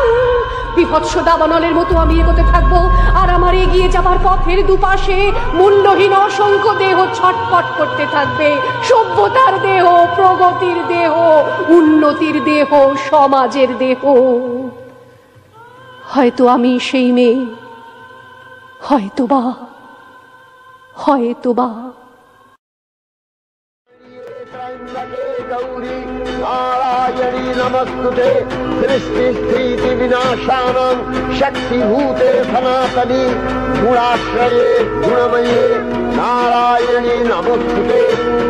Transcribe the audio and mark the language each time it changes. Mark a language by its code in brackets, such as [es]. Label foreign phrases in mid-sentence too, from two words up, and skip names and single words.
[bn] বিভৎস দাবানলের মতো আমি এগোতে থাকবো, আর আমার এগিয়ে যাবার পথের দুপাশে মুন্ডহীন অসংখ্য দেহ ছটফট করতে থাকবে। সভ্যতার দেহ, প্রগতির দেহ, উন্নতির দেহ, সমাজের দেহ। হয়তো আমি সেই মেয়ে, হয়তোবা। [sa] गौरी नारायणी नमस्तुते, सृष्टि स्थिति विनाशानां शक्तिभूते सनातनी, गुणाश्रये गुणमये नारायणी नमस्तुते।